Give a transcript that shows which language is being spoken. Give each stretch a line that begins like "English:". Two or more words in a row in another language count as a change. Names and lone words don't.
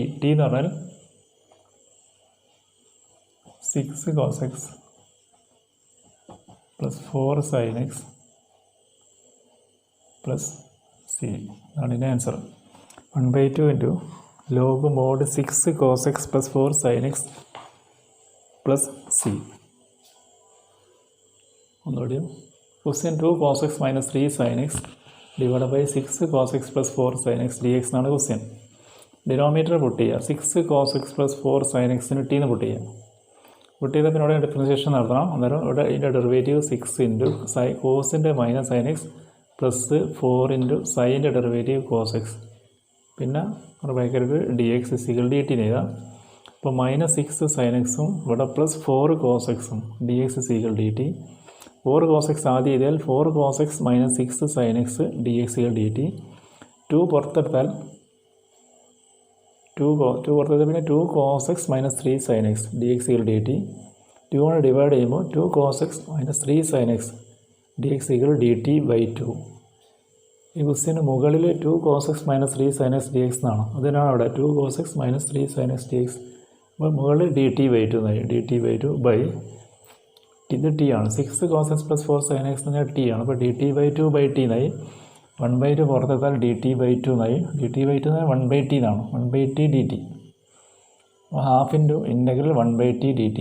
Malayalam: ടി എന്ന് പറഞ്ഞാൽ
English: 6 cos x plus 4 sin x plus c.
Malayalam: അതാണ് ഇതിൻ്റെ ആൻസർ.
English: 1/2 into log mod 6 cos x plus 4 sin x plus c.
Malayalam: ഒന്നുകൂടിയും ക്വസ്റ്റ്യൻ
English: 2 cos x minus 3 sin x divided by 6 cos x plus 4 sin x dx
Malayalam: എന്നാണ് ക്വസ്റ്റ്യൻ.
English: denominator put
Malayalam: ചെയ്യുക.
English: 6 cos x plus 4 sin x
Malayalam: ന് ടീന്ന് പുട്ട് ചെയ്യുക. പുട്ട് ചെയ്താൽ പിന്നെ ഇവിടെ ഡിഫറൻസിയേഷൻ നടത്തണം. അന്നേരം ഇവിടെ ഇതിൻ്റെ
English: derivative 6 into
Malayalam: കോസിൻ്റെ
English: minus sin x plus 4 into
Malayalam: സൈൻ്റെ
English: derivative cos x,
Malayalam: പിന്നെ ബ്രാക്കറ്റിൽ
English: d x equal d t
Malayalam: എഴുതാം. അപ്പോൾ -6 sin എക്സും ഇവിടെ
English: plus 4 cos
Malayalam: എക്സും
English: d x equal d t. 4 cos x
Malayalam: ആദ്യം ചെയ്താൽ
English: 4 cos x minus 6 sin x dx dt.
Malayalam: 2 പുറത്തെടുത്താൽ 2 പുറത്തെടുത്താൽ പിന്നെ
English: 2 cos x minus 3 sin x dx dt.
Malayalam: 2 കൊണ്ട് ഡിവൈഡ് ചെയ്യുമ്പോൾ
English: 2 cos x minus 3 sin x dx dt by 2.
Malayalam: ഈ ക്വസ്റ്റ്യന് മുകളിൽ
English: 2 cos x minus 3 sin x dx
Malayalam: എന്നാണ്. അതിനാണ് അവിടെ
English: 2 cos x minus 3 sin x dx.
Malayalam: അപ്പോൾ മുകളിൽ
English: dt by 2
Malayalam: എന്നായി.
English: dt by 2 by
Malayalam: ഇത് ടി ആണ്.
English: 6 cos x plus 4 sin x
Malayalam: എന്ന് പറഞ്ഞാൽ ടി ആണ്. അപ്പോൾ
English: d t by 2 by t
Malayalam: എന്നായി. 1/2 പുറത്തെടുത്താൽ
English: d t by 2
Malayalam: എന്നായി.
English: d t by 2
Malayalam: എന്നാൽ 1/t എന്നാണ്.
English: 1/t d t.
Malayalam: അപ്പോൾ
English: half into integral 1/t d t.